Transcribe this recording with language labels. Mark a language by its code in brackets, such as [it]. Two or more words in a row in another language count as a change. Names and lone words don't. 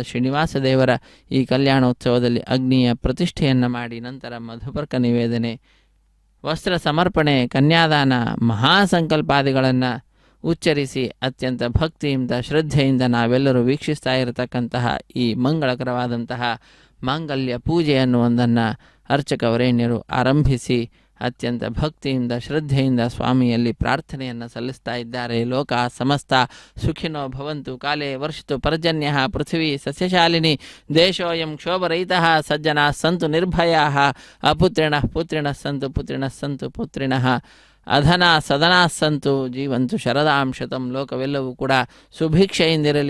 [kn] ಶ್ರೀನಿವಾಸ ದೇವರ ಈ ಕಲ್ಯಾಣೋತ್ಸವದಲ್ಲಿ ಅಗ್ನಿಯ ಪ್ರತಿಷ್ಠೆಯನ್ನು ಮಾಡಿ ನಂತರ ಮಧುಪರ್ಕ ನಿವೇದನೆ, ವಸ್ತ್ರ ಸಮರ್ಪಣೆ, ಕನ್ಯಾದಾನ, ಮಹಾಸಂಕಲ್ಪಾದಿಗಳನ್ನು ಉಚ್ಚರಿಸಿ ಅತ್ಯಂತ ಭಕ್ತಿಯಿಂದ ಶ್ರದ್ಧೆಯಿಂದ ನಾವೆಲ್ಲರೂ ವೀಕ್ಷಿಸ್ತಾ ಇರತಕ್ಕಂತಹ ಈ ಮಂಗಳಕರವಾದಂತಹ ಮಾಂಗಲ್ಯ ಪೂಜೆ ಅನ್ನುವುದನ್ನು ಅರ್ಚಕ ವರೇಣ್ಯರು ಆರಂಭಿಸಿ ಅತ್ಯಂತ ಭಕ್ತಿಯಿಂದ ಶ್ರದ್ಧೆಯಿಂದ ಸ್ವಾಮಿಯಲ್ಲಿ ಪ್ರಾರ್ಥನೆಯನ್ನು ಸಲ್ಲಿಸ್ತಾ ಇದ್ದಾರೆ. [sa] ಲೋಕ ಸಮಸ್ತ ಸುಖಿನೋ ಭವಂತು, ಕಾಲೇ ವರ್ಷತು ಪರ್ಜನ್ಯ, ಪೃಥ್ವಿ ಸಸ್ಯಶಾಲಿನಿ, ದೇಶೋಯಂ ಕ್ಷೋಭರಹಿತಃ, ಸಜ್ಜನಾ ಸಂತು ನಿರ್ಭಯಾಃ, ಅಪುತ್ರಿಣಃ ಪುತ್ರಿಣಃ ಸಂತು, ಪುತ್ರಿಣಃ ಸಂತು ಪುತ್ರಿಣಃ, ಅಧನಾ ಸದನಾ ಸಂತು, ಜೀವಂತು ಶರದಾಂ ಶತಂ. [kn] ಲೋಕವೆಲ್ಲವೂ ಕೂಡ ಸುಭಿಕ್ಷೆಯಿಂದಿರಲಿ.